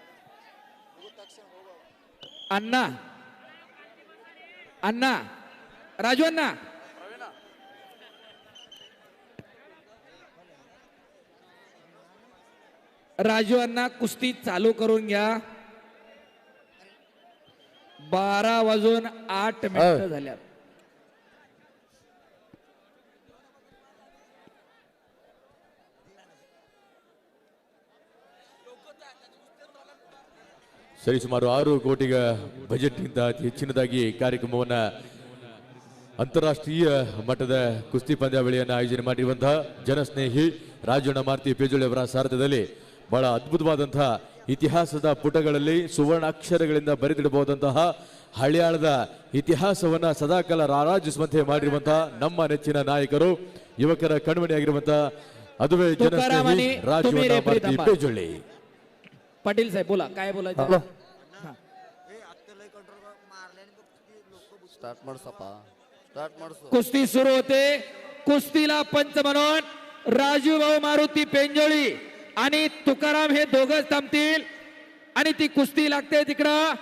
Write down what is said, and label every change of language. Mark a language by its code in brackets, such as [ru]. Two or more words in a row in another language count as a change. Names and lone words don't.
[mr] अण्णा, अण्णा, राजू अण्णा राजू अण्णा कुस्ती चालू करून घ्या. 12:08 झाल्यात. [kn] ಸರಿಸುಮಾರು 6 ಕೋಟಿಗ ಬಜೆಟ್ಗಿಂತ ಅತಿ ಹೆಚ್ಚಿನದಾಗಿ ಕಾರ್ಯಕ್ರಮವನ್ನ ಅಂತಾರಾಷ್ಟ್ರೀಯ ಮಟ್ಟದ ಕುಸ್ತಿ ಪಂದ್ಯಾವಳಿಯನ್ನು ಆಯೋಜನೆ ಮಾಡಿರುವಂತಹ ಜನಸ್ನೇಹಿ ರಾಜಣ್ಣ ಮಾರುತಿ ಪೇಜೋಳಿ ಅವರ ಸಾರಥ್ಯದಲ್ಲಿ ಬಹಳ ಅದ್ಭುತವಾದಂತಹ ಇತಿಹಾಸದ ಪುಟಗಳಲ್ಲಿ ಸುವರ್ಣಾಕ್ಷರಗಳಿಂದ ಬರೆದಿಡಬಹುದಂತಹ ಹಳ್ಯಾಳದ ಇತಿಹಾಸವನ್ನ ಸದಾಕಾಲ ರಾರಾಜಿಸುವಂತೆ ಮಾಡಿರುವಂತಹ ನಮ್ಮ ನೆಚ್ಚಿನ ನಾಯಕರು ಯುವಕರ ಕಣ್ಮಣಿಯಾಗಿರುವಂತಹ ಅದುವೇ ಜನಸ್ನೇಹಿ ರಾಜಣ್ಣ ಮಾರುತಿ ಪೇಜೋಳಿ. [mr] पाटील साहेब बोला काय बोलायचं. कुस्ती सुरू होते. कुस्तीला पंच म्हणून राजू भाऊ मारुती पेंजोळी आणि तुकाराम हे दोघच थांबतील आणि ती कुस्ती लागते तिकडं.